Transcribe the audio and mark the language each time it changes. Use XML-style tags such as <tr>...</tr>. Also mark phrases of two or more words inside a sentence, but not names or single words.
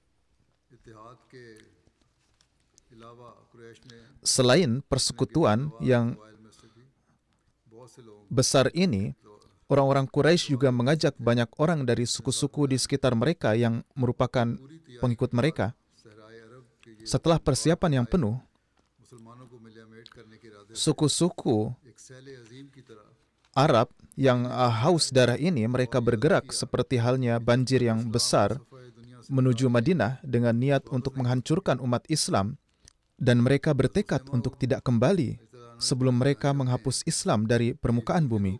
<id>Selain persekutuan yang besar ini, orang-orang Quraisy juga mengajak banyak orang dari suku-suku di sekitar mereka yang merupakan pengikut mereka. Setelah persiapan yang penuh, Suku-suku</id> <ur>एक सैल अजीम की तरह</ur> <id>Arab yang haus darah ini, mereka bergerak seperti halnya banjir yang besar menuju Madinah dengan niat untuk menghancurkan umat Islam, dan mereka bertekad untuk tidak kembali sebelum mereka menghapus Islam dari permukaan bumi.</id>